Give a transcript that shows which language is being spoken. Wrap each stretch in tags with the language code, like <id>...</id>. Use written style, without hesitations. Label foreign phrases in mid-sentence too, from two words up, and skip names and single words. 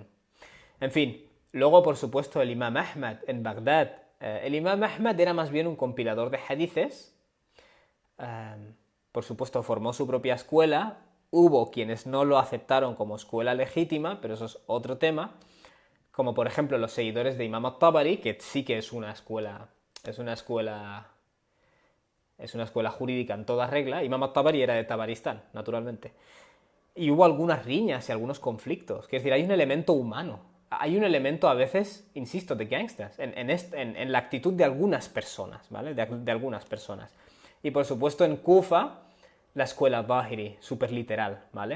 <es>En fin, luego por supuesto el Imam Ahmad en Bagdad. El Imam Ahmad era más bien un compilador de hadices. Por supuesto formó su propia escuela. Hubo quienes no lo aceptaron como escuela legítima, pero eso es otro tema. Como por ejemplo los seguidores de Imam al-Tabari, que sí que es una escuela jurídica en toda regla. Imam al-Tabari era de Tabaristán, naturalmente. Y hubo algunas riñas y algunos conflictos. Es decir, hay un elemento humano. Hay un elemento a veces, insisto, de gangsters, en la actitud de algunas personas, ¿vale? De algunas personas. Y por supuesto en Kufa, la escuela Zahiri, súper literal, ¿vale?</es>